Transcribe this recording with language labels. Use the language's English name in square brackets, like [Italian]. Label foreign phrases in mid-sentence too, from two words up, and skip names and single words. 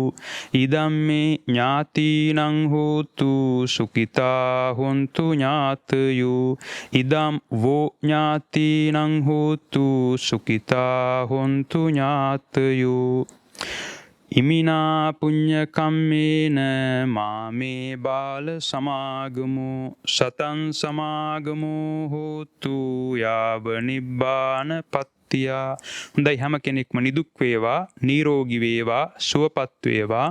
[Pali] ඉදම්මේ ඥාතිනං හෝතු සුඛිතා හොන්තු ඥාතයෝ. ඉදම් වෝ ඥාතිනං හෝතු සුඛිතා හොන්තු ඥාතයෝ. ඉමිනා පුඤ්ඤ කම්මේන මාමේ බාල සමාගමෝ සතං සමාගමෝ හෝතු යාව නිබ්බාන පත්තියා. [Sinhala] හොඳයි හැම කෙනෙක්ම නිදුක් වේවා, නිරෝගී වේවා, සුවපත් වේවා.